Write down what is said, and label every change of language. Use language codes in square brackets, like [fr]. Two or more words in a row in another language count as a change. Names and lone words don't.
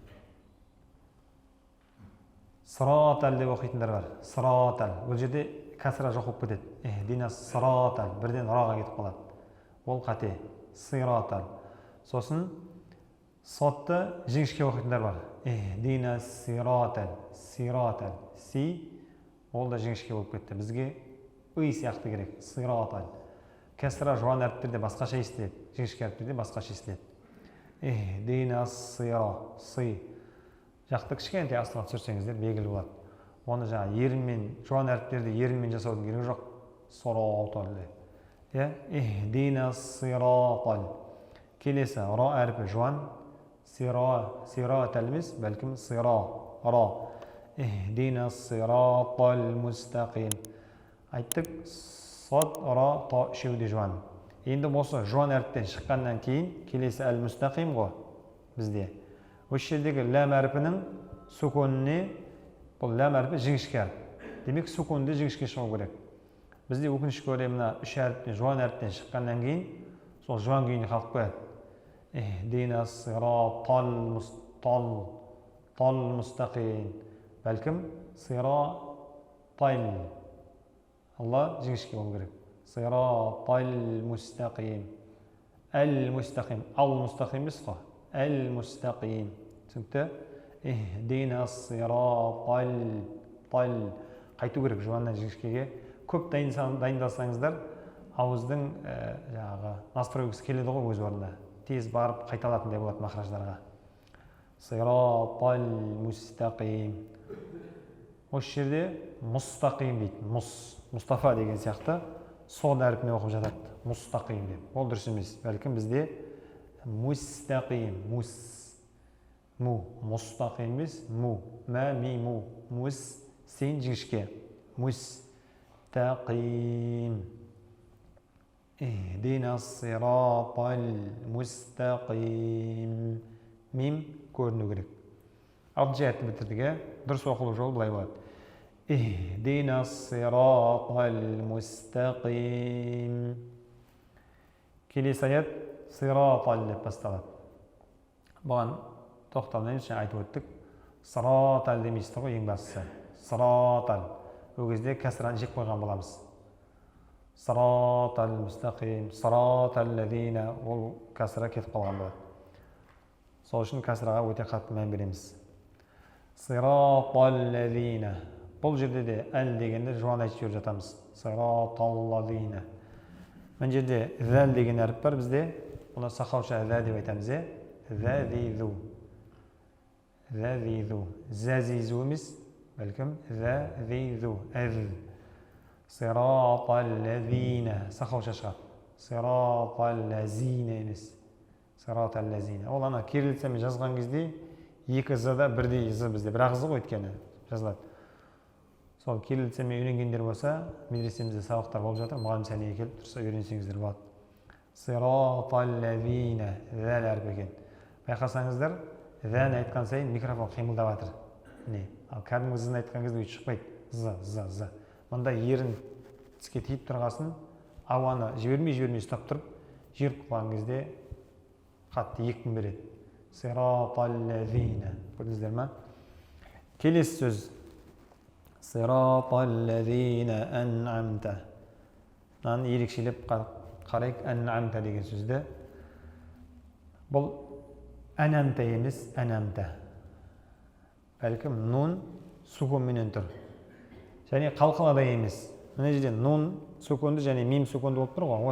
[kk] Сыратал деп оқитындар бар. Сыратал. Бұл жерде кәсіра жоқ болып кетеді. [ar] اهدنا الصراط. [kk] Бірден ұраға кетіп қалады. Ол қате. Сиратал. Сосын сотты жіңішке оқитындар бар. [ar] اهدنا الصراط الصراط. Си. [kk] Ол да жіңішке болып кетті. Бізге үй сияқты керек. Сиратал. Кәсіра жуан әріптерде басқаша естіледі. Жіңішке әріптерде басқаша естіледі. [ar] اهدنا الصرا صِ. [kk] Жақты кішкентай астына түсірсеңіздер белгілі болады. Оны жаңа ерінмен, жуан әріптерді ерінмен жасаудың керегі жоқ. [ar] الصراط اهدنا الصراط. [kk] Келесі ра әріпі жуан. Сиратал емес, бәлкім сира. Ра. [ar] اهدنا الصراط المستقيم. [kk] Айттық, сот, ра, та үшеуде жуан. Енді осы жуан әріптен шыққаннан кейін келесі әл-мустақим ғой бізде. Осы жердегі ләм әріпінің сүконіне, бұл ләм әріпі жіңішке әріп. Демек сүконды жіңішке шығу керек. Бізде өкінішке орай мына үш әріптен, жуан әріптен шыққаннан кейін сол жуан күйіне қалып қояды. [ar] اهدنا الصراط المستقيم. [kk] Бәлкім сиратал. Алла жіңішке болу керек. [ar] الصراط المستقيم المستقيم. [kk] Ал-мустақим емес қой. Әл-мустақим. Түсінікті? [ar] اهدنا الصراط. [kk] Қайту керек жуаннан жіңішкеге. Көп дайындалсаңыздар, ауыздың настройгісі келеді ғой өз орнына. Тез барып қайталатындай болады махраждарға. [ar] الصراط المستقيم. [kk] Осы жерде мұстақим дейді. Мұстафа деген сияқты сол әріпіне оқып жатады. Мұстақим деп. Ол дұрыс емес. Бәлкім бізде мустақим. Мұстақим емес. Мә, ми, му. Сен жіңішке. Мустақим. [ar] اهدنا الصراط المستقيم. [kk] Мим көріну керек. Алтыншы аятты бітірдік, дұрыс оқылу жолы былай болады. [ar] اهدنا الصراط المستقيم. [kk] Келесі аят сиратал деп басталады. Бұған тоқталмай айтып өттік. Сиратал демейсіздер ғой ең бастысы. Сиратал. Ол кезде кәсіраны жеп қойған боламыз. [ar] الصراط المستقيم. صراط الذين. [kk] Ол кәсіра кетіп қалған болады. Сол үшін кәсіраға өте қатты мән береміз. [ar] صراط الذين. [kk] Бұл жерде де әл дегенде жуан айтып жатамыз. [ar] صراط الذين. [kk] Мен жерде зәл деген әріп бар бізде. Оны сақауша зә деп айтамыз. Зәзизу. Зәзизу. Зәзизу емес, бәлкім зәзизу. Әз. [ar] صراط الذين. [kk] Сақауша шығады. [ar] صراط الذين емес. صراط الذين. [kk] Ол ана кириллицамен жазған кезде екі зада бірдей зы бізде. Бірақ зы ғой өйткені жазылады. Сол кириллицамен үйренгендер болса, медресемізде сабақтар болып жатыр. Мұғалім сәнеге келіп тұрса үйренсеңіздер болады. [ar] صراط الذين. [kk] Зәл әріп екен. Байқасаңыздар, зән айтқан сайын микрофон қимылдап жатыр. Ал кәдімгі зын айтқан кезде өйтіп шықпайды. Зы. Мұнда ерін тіске тиіп тұрғасын, ауаны жібермей ұстап тұрып, жіберіп қалған кезде қатты екпін береді. [ar] صراط الذين. [kk] Көрдіңіздер ме? Келесі сөз. [ar] صراط الذين أنعمت. [kk] Мынаны ерекшелеп қарайық, ан'амта деген сөзді. Бұл ан'амта емес, ан'амта. Бәлкім нун суконменен тұр. Және қалқалада емес. Мына жерде нун суконды және мим суконды болып тұр ғой.